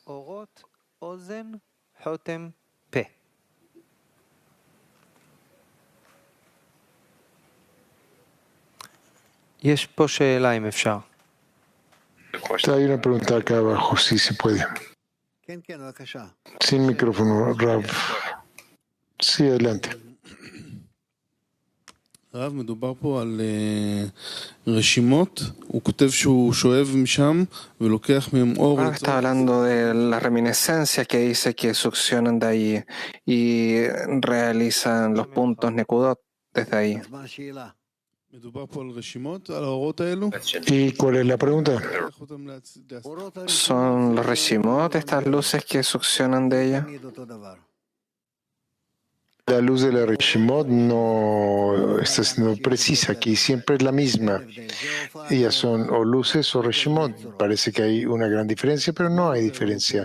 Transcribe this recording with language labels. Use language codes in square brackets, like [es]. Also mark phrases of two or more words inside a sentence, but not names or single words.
[es] Hay una pregunta acá abajo, si se puede. Sin micrófono, Rav. Sí, adelante. [he] הרב, מדובר פה על רשימות, הוא כותב שהוא שואב משם ולוקח מהם אור. [es] Está hablando de las reminiscencias que dice que succionan de ahí y realizan los puntos Nekudot desde ahí. [he] מדובר פה על רשימות, על האורות האלו? [es] ¿Y cuál es la pregunta? ¿Son los Reshimot estas luces que succionan de ella? La luz de la Reshimot no está siendo precisa, aquí siempre es la misma. Ellas son o luces o Reshimot. Parece que hay una gran diferencia, pero no hay diferencia.